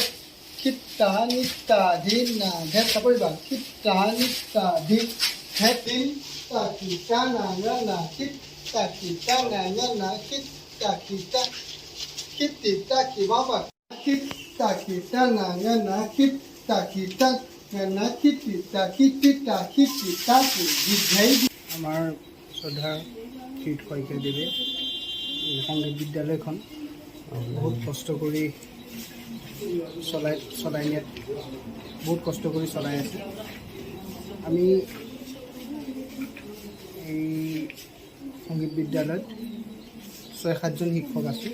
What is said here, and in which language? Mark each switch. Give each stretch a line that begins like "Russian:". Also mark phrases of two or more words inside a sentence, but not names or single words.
Assamese: chitta nitta dina dhet saporiba chitta nitta din dhetin ta kita na chitta kita na chitta kita chitta kibaba chitta kita na chitta kita na chitta didhai আমাৰ শ্ৰদ্ধা শীত শইকীয়াদেৱে সংগীত বিদ্যালয়খন বহুত কষ্ট কৰি চলাই নিয়াত বহুত কষ্ট কৰি চলাই আছে। আমি এই সংগীত বিদ্যালয়ত ৬-৭জন শিক্ষক আছোঁ।